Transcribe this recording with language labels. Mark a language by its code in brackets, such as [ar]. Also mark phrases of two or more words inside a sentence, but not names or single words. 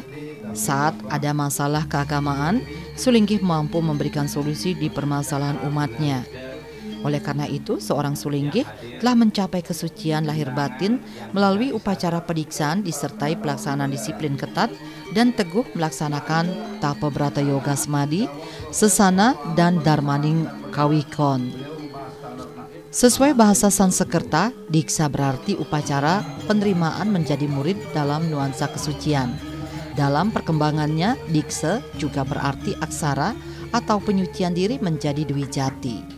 [id] Saat ada masalah keagamaan, Sulinggih mampu memberikan solusi di permasalahan umatnya. Oleh karena itu, seorang sulinggih telah mencapai kesucian lahir batin melalui upacara pediksaan disertai pelaksanaan disiplin ketat dan teguh melaksanakan tapa brata yoga semadi, sesana, dan darmaning kawikon. Sesuai bahasa Sansekerta, diksa berarti upacara penerimaan menjadi murid dalam nuansa kesucian. Dalam perkembangannya, diksa juga berarti aksara atau penyucian diri menjadi Dwijati.